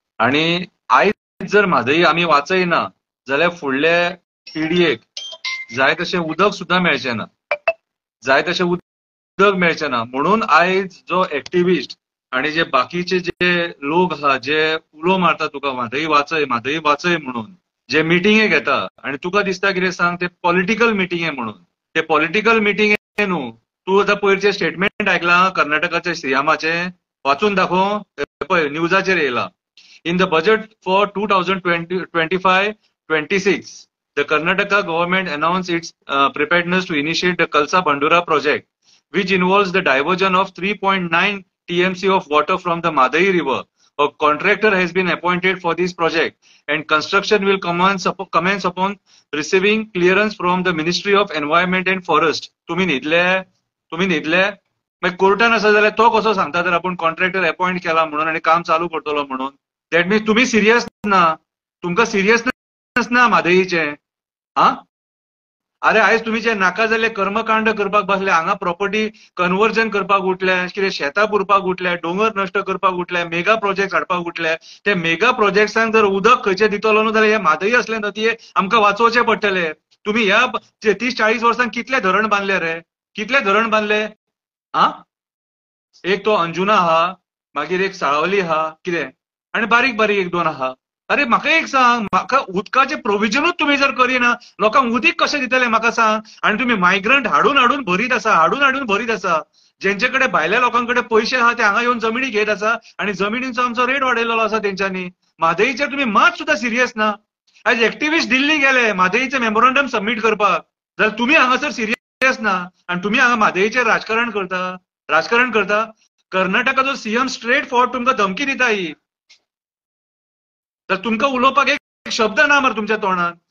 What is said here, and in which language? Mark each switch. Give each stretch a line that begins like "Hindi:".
Goan Konkani: आणि आयज जर म्हादई आमी वाचयना जाल्यार फुडल्या पिडयेक जाय तशें उदक सुद्दां मेळचें ना, जाय तशें उदक मेळचें ना। म्हणून आयज जो एक्टिविस्ट आणि जे बाकीचे जे लोक आहा जे उलो मारता तुका म्हादई वाचय म्हणून, जे मिटिंगे घेता आणि तुका दिसता कितें सांग ते पॉलिटिकल मिटिंगे म्हणून, ते पॉलिटिकल मिटिंगे न्हू। तूं आतां पयरचे स्टेटमेंट आयकलां कर्नाटकाचे सीएमाचे, वाचून दाखोव, पळय न्यूजाचेर येयला।
English: In the budget for 2025-26, the Karnataka government announced its preparedness to initiate the Kalsa Bandura project, which involves the diversion of 3.9 TMC of water from the Madai river. A contractor has been appointed for this project, and construction will commence upon receiving clearance from the Ministry of Environment and Forest.
Goan Konkani: तुम्ही न्हिदले मागीर कोर्टान आसा जाल्यार तो कसो सांगता तर आपण contractor appoint केला म्हणून आणि काम चालू करतलो म्हणून?
English: that means
Goan Konkani: तुम्ही सिरियस ना, तुमकां सिरियसनेस ना म्हादईचे। हा, अरे आयज तुम्ही जे नाका जाल्ले कर्मकांड करपाक बसले, हांगा प्रॉपर्टी कन्वर्जन करपाक उठल्या, कितें शेतां पुरपाक उठल्या, डोंगर नश्ट करपाक उठल्या, मेगा प्रोजेक्ट हाडपाक उठल्या। ते मेगा प्रोजेक्ट्सांक जर उदक खंयचे दितलो न्हू जाल्यार हे म्हादई असले नदये आमकां वाचोवचे पडटले। तुम्ही ह्या 30-40 वर्सांक कितले धरण बांदले रे, कितले धरण बांदले? हा, एक तो अंजुना आहा, मागीर एक साळावली आहा, कितें आणि बारीक बारीक एक दोन आहा। अरे म्हाका एक सांग, म्हाका उदकाचे प्रोविजनूच तुम्ही जर करिना, लोकांक उदीक कशें दितले म्हाका सांग? आणि तुम्ही मायग्रंट हाडून भरीत आसा, जेंचेकडे भायल्या लोकांकडे पयशे आहा ते हांगा येवन जमिनी घेत आसा आणि जमिनींचो आमचो रेट वाडयलेलो आसा तेंच्यांनी। म्हादईचेर तुम्ही मात सुद्दां सिरियस ना। आज एक्टिविस्ट दिल्ली गेले म्हादईचे मेमोरंडम सबमिट करपाक, जाल्यार तुम्ही हांगासर सिरियस ना आणि तुम्ही हांगा म्हादईचेर राजकारण करता। कर्नाटकाचो सीएम स्ट्रेट फॉरवर्ड तुमकां धमकी दिता ही, तर तुमकां उलोवपाक एक शब्द ना मरे तुमच्या तोंडान।